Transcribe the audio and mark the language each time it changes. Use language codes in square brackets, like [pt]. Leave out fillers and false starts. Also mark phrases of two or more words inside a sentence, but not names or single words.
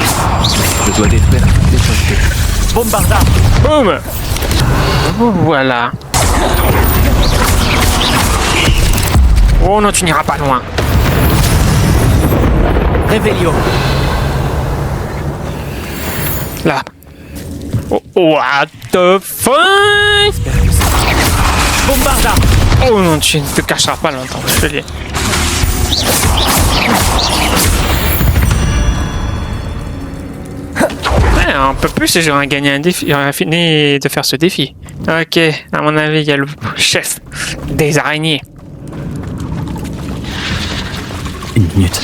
[fr] Je dois détruire toutes les choses. Bombarda! Boum. Oh, voilà. Oh non, tu n'iras pas loin. Revelio! Là. [en] Oh, what the fuck? [fr] Bombarda! Oh non, tu ne te cacheras pas longtemps, je te le dis. Ouais, un peu plus et j'aurais gagné un défi, j'aurais fini de faire ce défi. Ok, à mon avis, il y a le chef des araignées. Une minute.